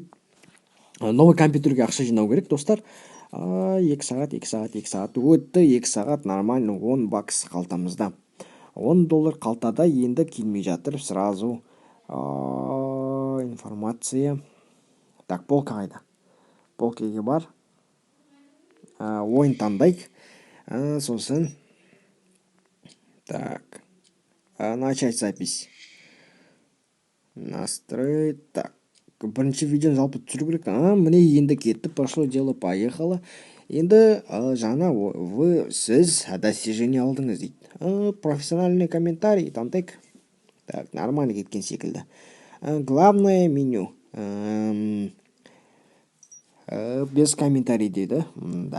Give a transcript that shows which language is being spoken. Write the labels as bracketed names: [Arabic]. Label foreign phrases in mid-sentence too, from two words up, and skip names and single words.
[Kazakh] Новый компьютерге ақша жинау керек, достар. 2 сағат өтті, 2 сағат нормально, $10 қалтамызда. $10 қалтада енді келмей жатыр, [Russian] сразу информация. [Kazakh] Так, полка қайда? Полкеге бар. Ойын таңдайық. Сосын. [Russian] Так. Начать запись. Настроить. Так. [Kazakh] Бірінші видеоны жалпы түсіру керек. Міне енді кетті, [Russian] пошло дело, поехало. [Kazakh] Енді жаңа сіз достижение алдыңыз дейді. [Russian] Профессиональный комментарий [Kazakh] таңдайық. Так, нормально кеткен секілді. [Russian] Главное меню. Без комментарий дейді. Да.